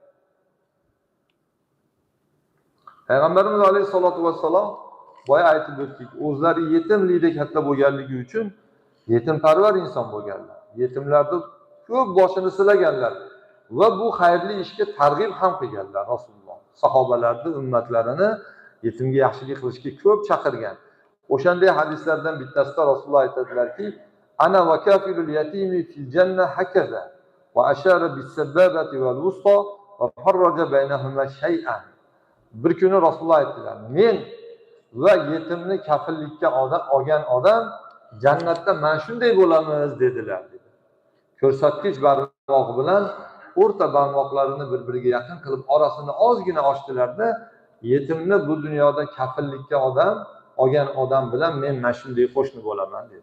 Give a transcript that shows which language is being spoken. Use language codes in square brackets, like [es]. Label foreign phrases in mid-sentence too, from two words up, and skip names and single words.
[uz] Payg'ambarimiz [ar] عليه الصلاة والسلام [uz] boya aytib o'tdik, o'zlari yetimlikda katta bo'lganligi uchun yetimparvar inson bo'lganlar. Yetimlarni ko'p boshini silaganlar va bu xayrli ishga targ'ib ham qilganlar Rasululloh. Sahobalarni ummatlarini yetimga yaxshilik qilishga ko'p chaqirgan. O'shanday hadislardan bittasida Rasululloh aytadilarki, [ar] أنا وكافل اليتيم في الجنة هكذا وأشار بالسبابة والوسطى وفرج بينهما شيئا. [uz] Bir kuni Rasululloh aytdilar, men va yetimni kafillikka olgan odam jannatda mana shunday bo'lamiz dedilar. Ko'rsatkich barmoq bilan o'rta barmoqlarini bir-biriga yaqin qilib orasini ozgina ochdilarda, yetimni bu dunyoda kafillikka olgan odam bilan men mana shunday qo'shni bo'laman dedi.